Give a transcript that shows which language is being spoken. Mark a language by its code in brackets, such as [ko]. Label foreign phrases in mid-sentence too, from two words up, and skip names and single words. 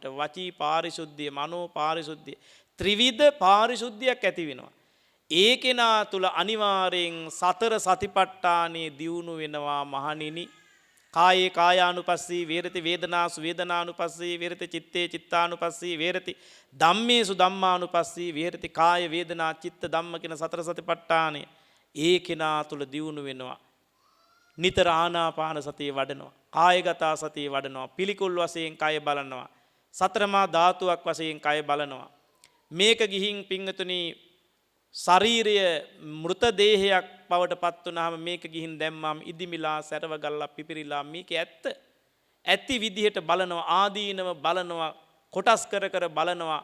[si] වචී පාරිශුද්ධිය, මනෝ පාරිශුද්ධිය, ත්‍රිවිධ පාරිශුද්ධියක් ඇති වෙනවා. ඒ කෙනා තුල අනිවාර්යෙන් සතර සතිපට්ඨානේ දියුණු වෙනවා මහණෙනි. [pi] කායේ කායානුපස්සී වේරති, වේදනාසු වේදනානුපස්සී වේරති, චිත්තේ චිත්තානුපස්සී වේරති, ධම්මේසු ධම්මානුපස්සී වේරති. [si] කාය, වේදනා, චිත්ත, ධම්ම කියන සතර සතිපට්ඨානේ ඒ කෙනා තුල දියුණු වෙනවා. නිතර ආනාපාන සතිය වඩනවා, කායගත සතිය වඩනවා, පිළිකුල් වශයෙන් කය බලනවා, සතරමා ධාතුවක් වශයෙන් කය බලනවා. මේක ගිහින් පින්වතුනි ශරීරය මෘත දේහයක් බවට පත් වුනහම මේක ගිහින් දැම්මම ඉදිමිලා සැරව ගල්ලා පිපිරිලා මේක ඇත්ති විදිහට බලනවා, ආදීනව බලනවා, කොටස් කර බලනවා.